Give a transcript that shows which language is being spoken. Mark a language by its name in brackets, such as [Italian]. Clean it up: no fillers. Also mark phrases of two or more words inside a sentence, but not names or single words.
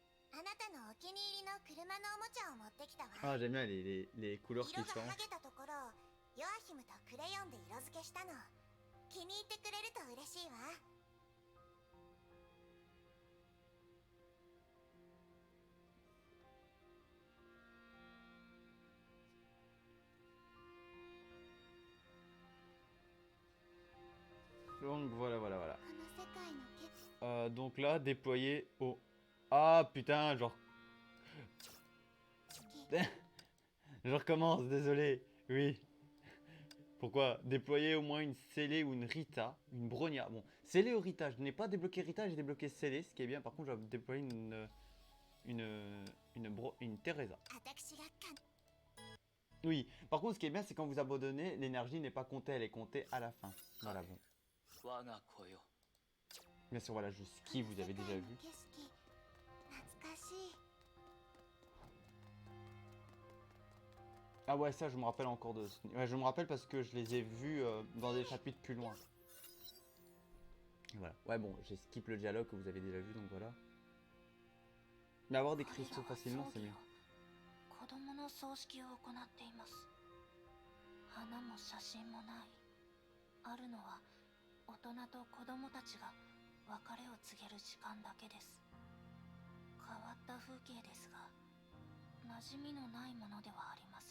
[Japanese] あなたのお気に入りの車のおもちゃを持ってきたわ。 [French] Ah, j'aime bien les couleurs qui [Japanese] 色が [French] changent. [Japanese] 剥げたところをヨアヒムとクレヨンで色付けしたの。気に入ってくれると嬉しいわ。 [French] Donc voilà, voilà, voilà. [Japanese] この世界のケツ [French] Donc là, déployer au... Ah putain, genre... Je recommence, désolé. Oui. Pourquoi? Déployer au moins une Célé ou une Rita, une Bronia. Bon, Célé ou Rita, je n'ai pas débloqué Rita, j'ai débloqué Célé, ce qui est bien. Par contre, je vais déployer une Teresa. [Japanese] 私がか [French] Oui, par contre, ce qui est bien, c'est quand vous abandonnez, l'énergie n'est pas comptée, elle est comptée à la fin. Voilà, bon. [Japanese] 我が子よ [French] Bien sûr, voilà, je skie, vous avez déjà vu. [Japanese] 景色懐かしい。 [French] Ah ouais, ça, je me rappelle encore de... Ouais, je me rappelle parce que je les ai vus dans des chapitres plus loin. Voilà. Ouais, bon, j'ai skip le dialogue que vous avez déjà vu, donc voilà. Mais avoir des cristaux facilement, c'est mieux. [Japanese] 子供の葬式を行っています。花も写真もない。あるのは大人と子供たちが別れを告げる時間だけです。変わった風景ですが、馴染みのないものではありません。